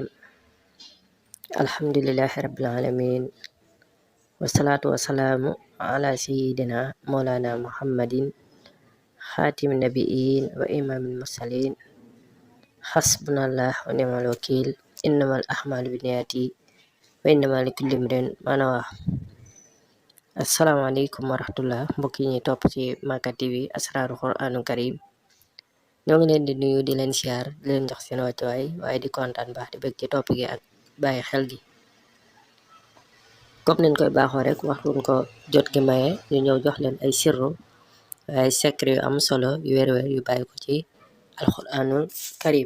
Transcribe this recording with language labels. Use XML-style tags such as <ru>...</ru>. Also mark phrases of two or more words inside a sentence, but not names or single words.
<ar>الحمد لله رب العالمين، والصلاة والسلام على سيدنا مولانا محمد خاتم النبيين وإمام المرسلين. حسبنا الله ونعم الوكيل. إنما الأعمال بالنيات وإنما لكل امرئ ما نوى. السلام عليكم ورحمة الله</ar> <wo>mbokk yi ñuy topp ci Makka TV asraaru Qur'aanul Karim. ñoo ngi leen di nuyu di leen siyaar di leen jox seen wàccuwaay waaye di kontaan baax di bëgg ci topp gi ak bàyyi xel gi comme niñ koy baaxoo rek waxtuñ ko jot gi maye ñu ñëw jox leen ay sirru waaye secret yu am solo yu wér-wér yu bàyyi ko ci alquranul karim.</wo>